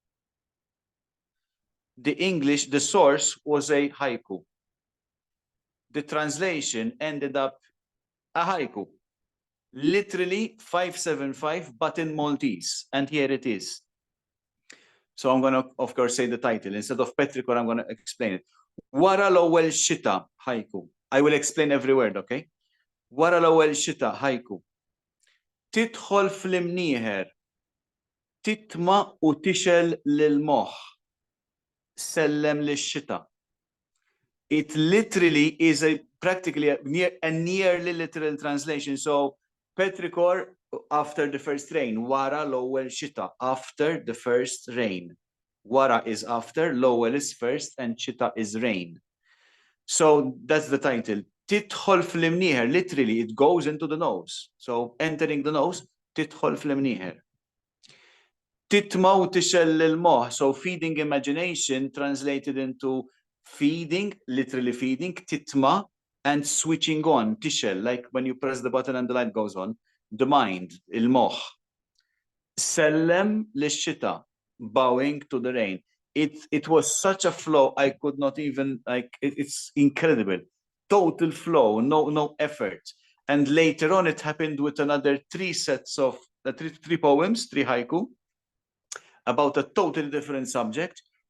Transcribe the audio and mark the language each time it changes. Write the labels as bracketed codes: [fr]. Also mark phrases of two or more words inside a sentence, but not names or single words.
[en] The source was a haiku. The translation ended up a haiku. Literally 575, but in Maltese. And here it is. So I'm going to, of course, say the title. Instead of Petrichor, I'm going to explain it. [mt] Wara l-ewwel shita haiku. [en] I will explain every word, okay? [mt] Wara l-ewwel shita haiku. Tidħol fl-imnieħer, titma u tixel lil-moħħ, sellem lix-xita. [en] It literally is practically a nearly literal translation. So Petrichor, after the first rain, [mt] wara l-ewwel shita, [en] after the first rain. Wara is after, l-ewwel is first, and shita is rain. So that's the title. [mt] Tidħol fl-imnieħer, [en] literally, it goes into the nose. So entering the nose, [mt] tidħol fl-imnieħer. Titma u tixel lil-moħħ, [en] so feeding imagination translated into feeding, literally feeding, titma, and switching on, tixel, like when you press the button and the light goes on, the mind, [mt] il-moħħ. Sellem lix-xita, [en] bowing to the rain. It was such a flow, I could not even, it's incredible. Total flow, no effort. And later on, it happened with another 3 sets of, 3 poems, 3 haiku, about a totally different subject.